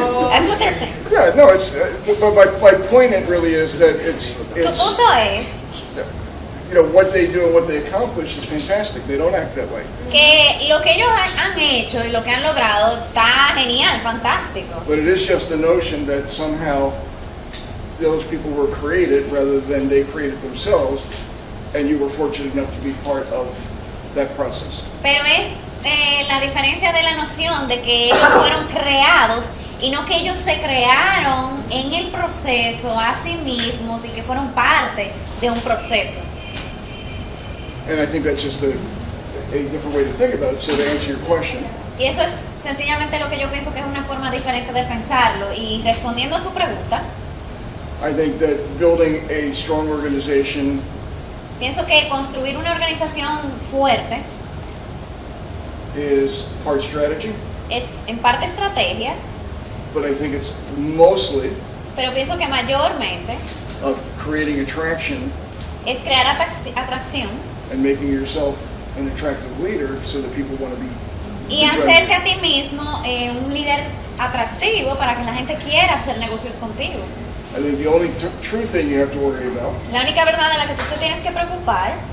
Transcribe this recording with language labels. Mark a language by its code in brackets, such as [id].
[en] That's what they're saying. yeah, no, it's. But my point it really is that [es] Su punto es [en] what they do and what they accomplish is fantastic. They don't act that way. [es] que lo que ellos han hecho y lo que han logrado está genial, fantástico. [en] But it is just the notion that somehow those people were created rather than they created themselves, and you were fortunate enough to be part of that process. [es] Pero es la diferencia de la noción de que ellos fueron creados y no que ellos se crearon en el proceso a sí mismos y que fueron parte de un proceso. [en] And I think that's just a different way to think about it. So to answer your question, [es] Y eso es sencillamente lo que yo pienso que es una forma diferente de pensarlo. Y respondiendo a su pregunta, [en] I think that building a strong organization [es] pienso que construir una organización fuerte [en] is part strategy, [es] es en parte estrategia, [en] but I think it's mostly [es] pero pienso que mayormente [en] of creating attraction [es] es crear atracción [en] and making yourself an attractive leader so that people want to be [es] y hacerte a ti mismo un líder atractivo para que la gente quiera hacer negocios contigo. [en] I think the only true thing you have to worry about [es] La única verdad de la que tú te tienes que preocupar